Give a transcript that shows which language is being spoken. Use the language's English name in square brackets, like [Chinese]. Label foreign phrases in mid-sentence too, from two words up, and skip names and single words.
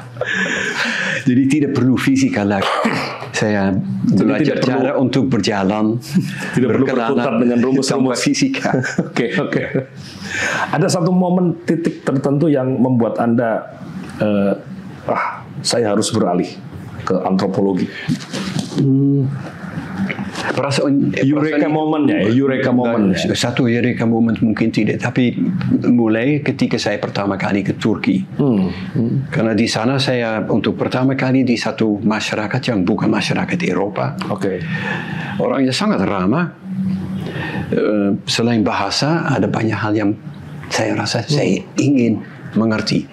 [Indonesian] Jadi tidak perlu fisika lagi. Saya belajar cara untuk berjalan, tidak perlu berkutat dengan rumus-rumus fisika. Ada satu momen titik tertentu yang membuat Anda saya harus beralih ke antropologi. [English] Eureka moment ya, Eureka moment. [Indonesian] Satu [English] Eureka moment [Indonesian] mungkin tidak, tapi mulai ketika saya pertama kali ke Turki. Karena di sana saya untuk pertama kali di satu masyarakat yang bukan masyarakat Eropa. Orangnya sangat ramah. Selain bahasa, ada banyak hal yang saya rasa saya ingin mengerti.